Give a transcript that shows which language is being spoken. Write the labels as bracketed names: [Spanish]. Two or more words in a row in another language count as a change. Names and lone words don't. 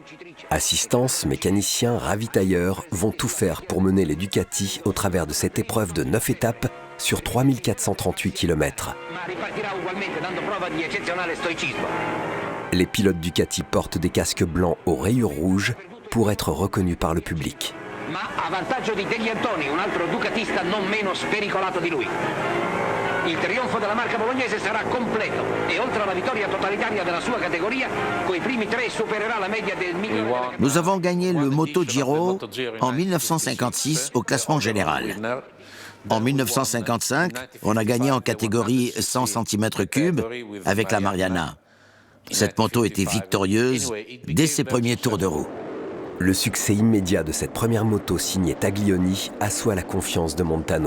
[French] Assistance, mécaniciens, ravitailleurs vont tout faire pour mener les Ducati au travers de cette épreuve de 9 étapes sur 3438 km. Les pilotes Ducati portent des casques blancs aux rayures rouges pour être reconnus par le public. [Italian] Ma a vantaggio di Degliantoni, un altro ducatista non meno spericolato di lui. Il trionfo della marca bolognese sarà completo e oltre alla vittoria totalitaria della sua categoria, coi primi tre supererà la media del migliore. [French] Nous avons gagné le MotoGiro en 1956 au classement général. En 1955, on a gagné en catégorie 100 cm3 avec la Mariana. Cette moto était victorieuse dès ses premiers tours de roue. Le succès immédiat de cette première moto signée Taglioni assoit la confiance de Montano.